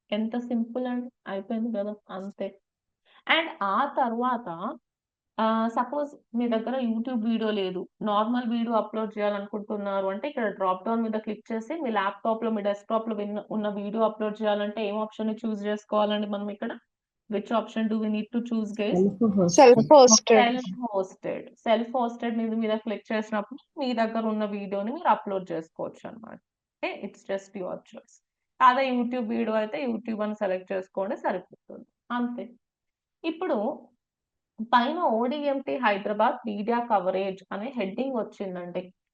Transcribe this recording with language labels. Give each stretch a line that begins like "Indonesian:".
Telugu: ఎంత సింపుల్ అండి, అయిపోయింది కదా, అంతే. అండ్ ఆ తర్వాత సపోజ్ మీ దగ్గర యూట్యూబ్ వీడియో లేదు, నార్మల్ వీడియో అప్లోడ్ చేయాలనుకుంటున్నారు అంటే ఇక్కడ డ్రాప్ డౌన్ మీద క్లిక్ చేసి మీ ల్యాప్టాప్ లో, మీ డెస్క్టాప్ లో ఉన్న వీడియో అప్లోడ్ చేయాలంటే ఏం ఆప్షన్ ని చూస్ చేసుకోవాలండి మనం ఇక్కడ?
English: Which option do we need to choose, guys? Self-hosted.
Telugu: Self hosted మీద క్లిక్ చేసినప్పుడు మీ దగ్గర ఉన్న వీడియోని మీరు అప్లోడ్ చేసుకోవచ్చు అనమాట.
English: Okay, it's just your choice.
Telugu: అదే యూట్యూబ్ వీడియో అయితే యూట్యూబ్ అని సెలెక్ట్ చేసుకోండి, సరిపోతుంది అంతే. ఇప్పుడు పైన ఓడిఎంటి హైదరాబాద్ మీడియా కవరేజ్ అనే హెడ్డింగ్ వచ్చిందండి.